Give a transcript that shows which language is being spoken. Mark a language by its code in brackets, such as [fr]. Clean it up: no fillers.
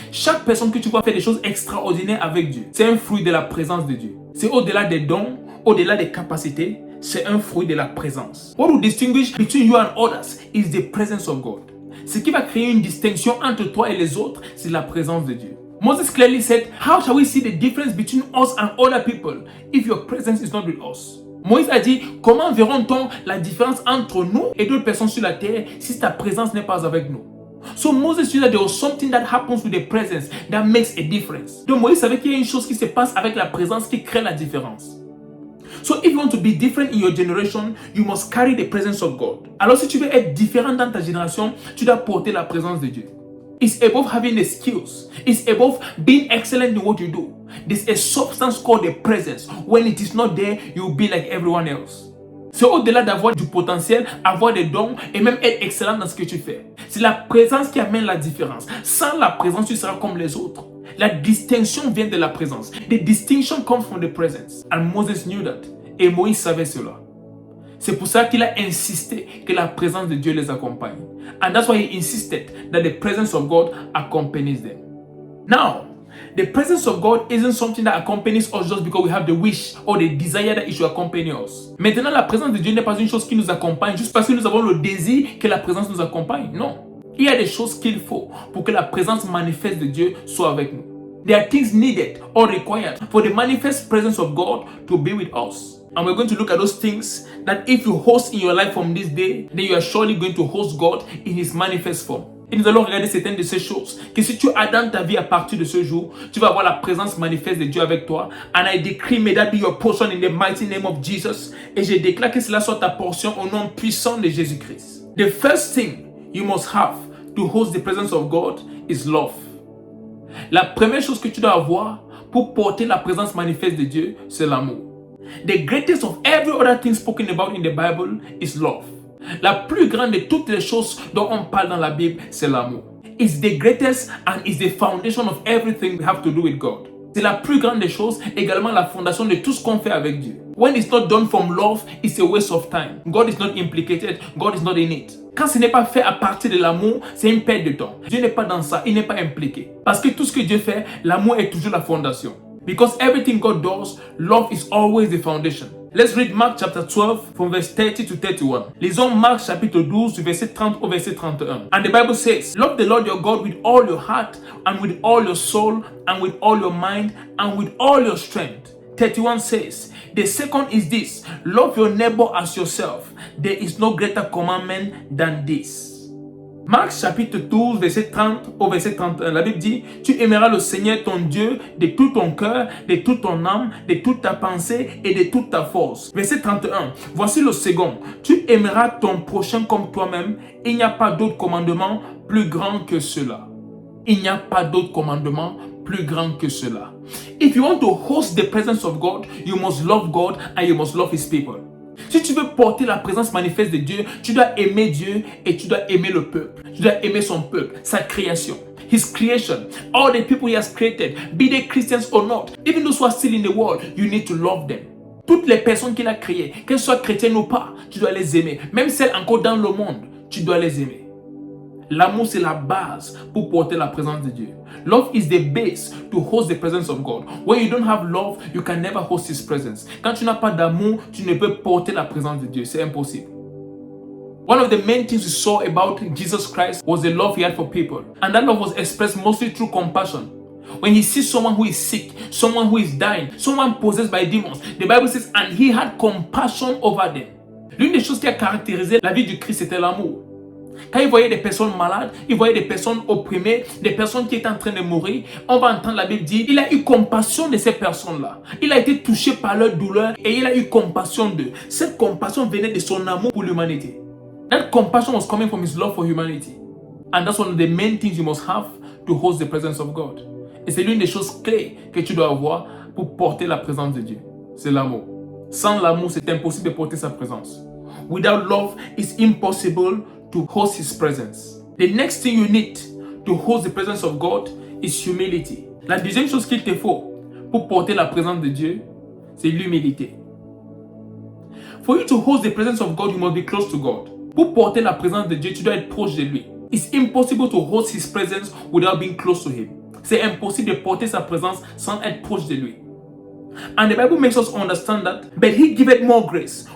[fr] Chaque personne que tu vois faire des choses extraordinaires avec Dieu, c'est un fruit de la présence de Dieu. C'est au-delà des dons, au-delà des capacités, c'est un fruit de la présence. [en] What will distinguish between you and others is the presence of God. [fr] Ce qui va créer une distinction entre toi et les autres, c'est la présence de Dieu. [en] Moses clearly said, how shall we see the difference between us and other people if your presence is not with us? [fr] Moïse a dit, comment verrons-nous la différence entre nous et d'autres personnes sur la terre si ta présence n'est pas avec nous? [en] So Moses knew that there was something that happens with the presence that makes a difference. [fr] Donc Moïse savait qu'il y a une chose qui se passe avec la présence qui crée la différence. [en] So if you want to be different in your generation, you must carry the presence of God. [fr] Alors si tu veux être différent dans ta génération, tu dois porter la présence de Dieu. [en] It's above having the skills. It's above being excellent in what you do. There's a substance called the presence. When it is not there, you'll be like everyone else. [fr] C'est au-delà d'avoir du potentiel, avoir des dons et même être excellent dans ce que tu fais. C'est la présence qui amène la différence. Sans la présence, tu seras comme les autres. La distinction vient de la présence. [en] The distinction comes from the presence. And Moses knew that. [fr] Et Moïse savait cela. C'est pour ça qu'il a insisté que la présence de Dieu les accompagne. [en] And that's why he insisted that the presence of God accompanies them. Now, the presence of God isn't something that accompanies us just because we have the wish or the desire that it should accompany us. [fr] Maintenant, la présence de Dieu n'est pas une chose qui nous accompagne juste parce que nous avons le désir que la présence nous accompagne. Non. Il y a des choses qu'il faut pour que la présence manifeste de Dieu soit avec nous. [en] There are things needed or required for the manifest presence of God to be with us. And we're going to look at those things that if you host in your life from this day, then you are surely going to host God in His manifest form. [fr] Et nous allons regarder certaines de ces choses que si tu as dans ta vie à partir de ce jour, tu vas avoir la présence manifeste de Dieu avec toi. [en] And I decree, may that be your portion in the mighty name of Jesus. [fr] Et je déclare que cela soit ta portion au nom puissant de Jésus-Christ. [en] The first thing you must have to host the presence of God is love. [fr] La première chose que tu dois avoir pour porter la présence manifeste de Dieu, c'est l'amour. [en] The greatest of every other thing spoken about in the Bible is love. [fr] La plus grande de toutes les choses dont on parle dans la Bible, c'est l'amour. [en] It's the greatest and is the foundation of everything we have to do with God. [fr] C'est la plus grande des choses, également la fondation de tout ce qu'on fait avec Dieu. [en] When it's not done from love, it's a waste of time. God is not implicated, God is not in it. [fr] Quand ce n'est pas fait à partir de l'amour, c'est une perte de temps. Dieu n'est pas dans ça, il n'est pas impliqué. Parce que tout ce que Dieu fait, l'amour est toujours la fondation. [en] Because everything God does, love is always the foundation. Let's read Mark chapter 12 from verse 30 to 31. [fr] Lisons Marc chapitre 12 du verset 30 au verset 31. [en] And the Bible says, love the Lord your God with all your heart and with all your soul and with all your mind and with all your strength. 31 says, the second is this, love your neighbor as yourself. There is no greater commandment than this. [fr] Marc chapitre 12, verset 30 au verset 31. La Bible dit, tu aimeras le Seigneur ton Dieu de tout ton cœur, de toute ton âme, de toute ta pensée et de toute ta force. Verset 31. Voici le second. Tu aimeras ton prochain comme toi-même. Il n'y a pas d'autre commandement plus grand que cela. Il n'y a pas d'autre commandement plus grand que cela. [en] If you want to host the presence of God, you must love God and you must love His people. [fr] Si tu veux porter la présence manifeste de Dieu, tu dois aimer Dieu et tu dois aimer le peuple. Tu dois aimer son peuple, sa création. [en] His creation, all the people He has created, be they Christians or not, even those who are still in the world, you need to love them. [fr] Toutes les personnes qu'il a créées, qu'elles soient chrétiennes ou pas, tu dois les aimer. Même celles encore dans le monde, tu dois les aimer. L'amour, c'est la base pour porter la présence de Dieu. [en] Love is the base to host the presence of God. When you don't have love, you can never host His presence. [fr] Quand tu n'as pas d'amour, tu ne peux porter la présence de Dieu. C'est impossible. [en] One of the main things we saw about Jesus Christ was the love he had for people. And that love was expressed mostly through compassion. When he sees someone who is sick, someone who is dying, someone possessed by demons, the Bible says, and he had compassion over them. [fr] L'une des choses qui a caractérisé la vie du Christ, c'était l'amour. Quand il voyait des personnes malades, il voyait des personnes opprimées, des personnes qui étaient en train de mourir, on va entendre la Bible dire, il a eu compassion de ces personnes-là. Il a été touché par leur douleur et il a eu compassion d'eux. Cette compassion venait de son amour pour l'humanité. [en] That compassion was coming from his love for humanity. And that's one of the main things you must have to host the presence of God. [fr] Et c'est l'une des choses clés que tu dois avoir pour porter la présence de Dieu. C'est l'amour. Sans l'amour, c'est impossible de porter sa présence. [en] Without love, it's impossible to host his presence. The next thing you need to host the presence of God is humility. [fr] La deuxième chose qu'il te faut pour porter la présence de Dieu, c'est l'humilité. [en] For you to host the presence of God, you must be close to God. [fr] Pour porter la présence de Dieu, tu dois être proche de lui. [en] It's impossible to host his presence without being close to him. [fr] C'est impossible de porter sa présence sans être proche de lui. [en] And the Bible makes us understand that, but he giveth more grace.